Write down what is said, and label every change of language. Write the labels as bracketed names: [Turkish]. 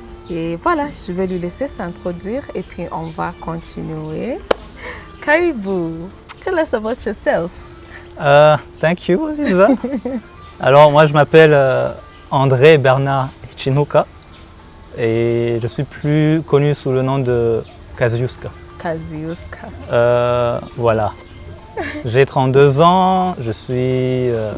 [French] Et voilà, je vais lui laisser s'introduire et puis on va continuer. [English] Karibu, tell us about yourself. Thank you, Lisa. [French] Alors, moi, je m'appelle André Bernard Chinuka et je suis plus connu sous le nom de Kaziuska. Kaziuska. Voilà. J'ai 32 ans, je suis...